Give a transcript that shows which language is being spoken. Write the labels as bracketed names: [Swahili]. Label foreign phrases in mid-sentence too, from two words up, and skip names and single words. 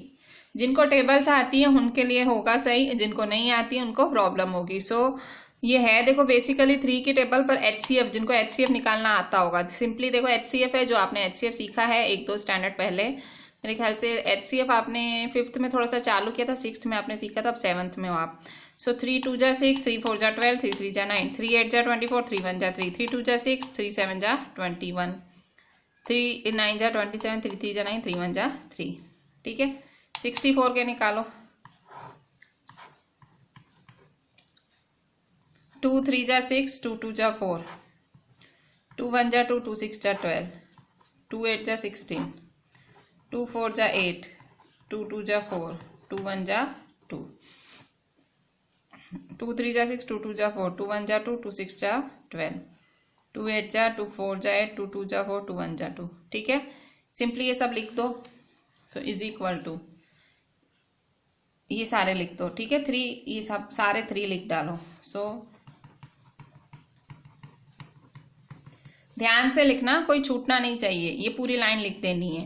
[Hindi] जिनको टेबल्स आती है उनके लिए होगा सही, जिनको नहीं आती है उनको प्रॉब्लम होगी. सो ये है, देखो बेसिकली 3 की टेबल पर HCF, जिनको HCF निकालना आता होगा, सिंपली देखो HCF है, जो आपने HCF सीखा है 1-2 स्टैंडर्ड पहले. मेरे ख्याल से HCF आपने 5th में थोड़ा सा चालू किया था, 6th में आपने सीखा था, अब 7th में हो आप. सो 3 2 जा 6, 3 4 जा 12, 3 3 जा 9, 3 8 जा 24, 3 1 जा 3, 3 2 जा 6, 3 7 जा 21, 3 9 जा 27, 3 3 जा 9, 3 1 जा 3. ठीक है, 64 के निकालो. 2 3 जा 6, 2 2 जा 4, 2 1 जा 2, 2 6 जा 12, 2 8 जा 16, 2 4 जा 8, 2 2 जा 4, 2 1 जा 2, 2 3 जा 6, 2 2 जा 4, 2 1 जा 2, 2 6 जा 12, 2 8 जा 2, 4 जा 8, 2 2 जा 4, 2 1 जा 2. ठीक है, सिंपली ये सब लिख दो. [English] so is equal to [Hindi] ये सारे लिख दो. ठीक है, 3, ये सब सारे 3 लिख डालो. सो ध्यान से लिखना, कोई छूटना नहीं चाहिए, ये पूरी लाइन लिख देनी है.